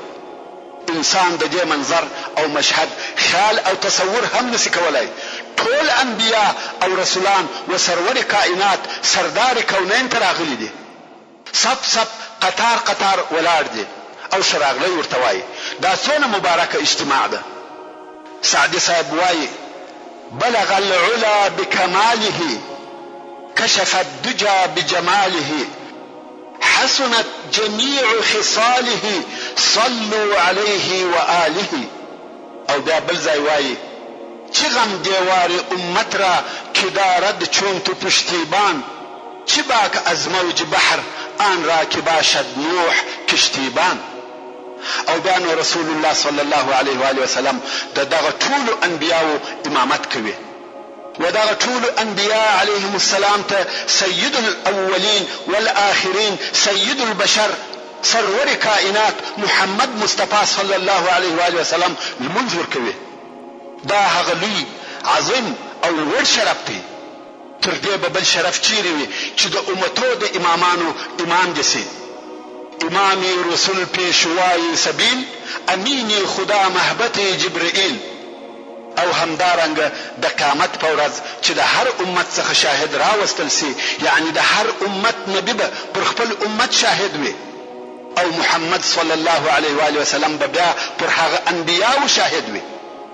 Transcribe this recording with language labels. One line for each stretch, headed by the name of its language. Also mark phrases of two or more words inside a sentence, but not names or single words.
Pashto: انسان د دې منظر او مشهد خیال او تصور هم نسی کولای. ټول انبیاء او رسولان و سرور کائنات سردار کونین ته راغلی دي. صف صف قطار قطار ولاړ دي او شراغلی ورته وایي. دا څونه مبارکه اجتماع ده. سعدي صاحب وایي
Arabic: بلغ العلا بكماله كشف الدجى بجماله حسنت جميع خصاله صلوا عليه وآله.
Pashto: او دا بل ځای وایي چې
Persian: غم دیوار امت را که دارد چون تو پشتیبان، چه باک از موج بحر آن را که باشد نوح کشتیبان.
Pashto: او بیا نو رسول الله
Arabic: صلی الله علیه و آله وسلم
Pashto: د دغه ټولو انبیاو امامت کوي و دغه ټولو انبیاء
Arabic: علیهم السلام
Pashto: ته
Arabic: سید الاولین والآخرین سید البشر سرور کائنات محمد مصطفی صلی الله علیه و آله وسلم
Pashto: لمونځ ورکوي. دا هغه لوی عظیم او لوړ شرف دی. تر دې به بل شرف چیرې وي چې د امتو د امامانو امام دې سي.
Persian: امامی رسول پیشوای سبیل امینی خدا محبت جبرئیل.
Pashto: او همدارنګ د قیامت په ورځ چې د هر امت څخه شاهد راوستل سي، یعنی د هر امت نبی به پر خپل امت شاهد وي او محمد
Arabic: صلی الله علیه و آله وسلم
Pashto: به بیا پر هغه انبیاو شاهد وي.